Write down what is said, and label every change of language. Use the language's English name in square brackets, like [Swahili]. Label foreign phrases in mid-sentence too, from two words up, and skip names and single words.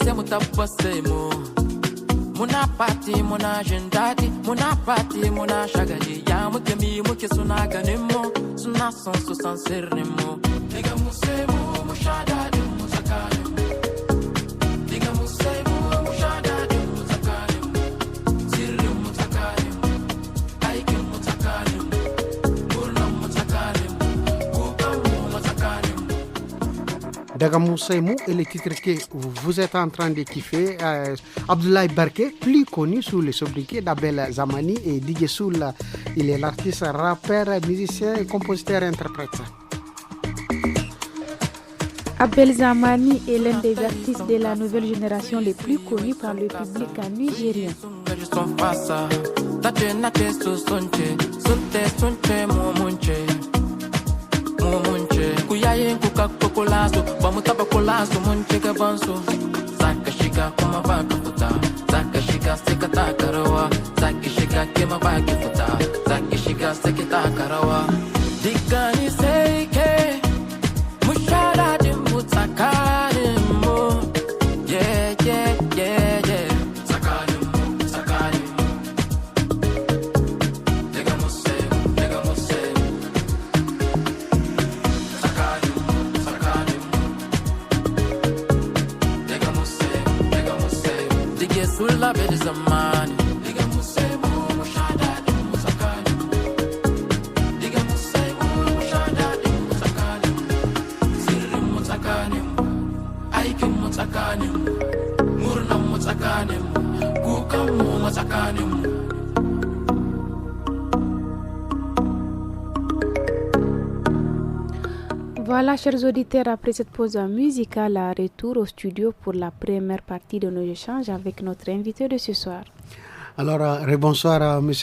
[Hausa] sai mu tabbasai mu muna party muna jin dadi muna party muna shagali ya muke mi muke suna ganin mu suna son su san sirrin mu diga mu sai mu mushada dimu tsakani mu diga mu sai mu mushada dimu tsakani mu sirrin mu tsakani mu aikin mu tsakani mu burnan mu tsakani mu kukan mu tsakani mu. [French] Degamou Seymou est le titre que vous êtes en train de kiffer. Abdoulaye Barké, plus connu sous le sobriquet d'Abel Zamani, et DJ Soul, il est l'artiste, rappeur, musicien, compositeur et interprète. Abel Zamani est l'un des artistes de la nouvelle génération les plus connus par le public nigérien. [Hausa] Kuyayin kuka kokolazo bamutaba kolazo munche gabanso zaka shiga kuma baka futa zaka shiga seka takarawa zaka shiga kema baka futa zaka shiga seka takarawa digani seike mushara de mutakare mo yeah sakare lega musse sulla bel zamani diga musemu mushada di musakani diga musemu mushada di musakani sirri musakani aikin musakani murnan musakani kukan mu musakani. [French] Voilà, chers auditeurs, après cette pause musicale, retour au studio pour la première partie de nos échanges avec notre invité de ce soir. Alors, bonsoir à M.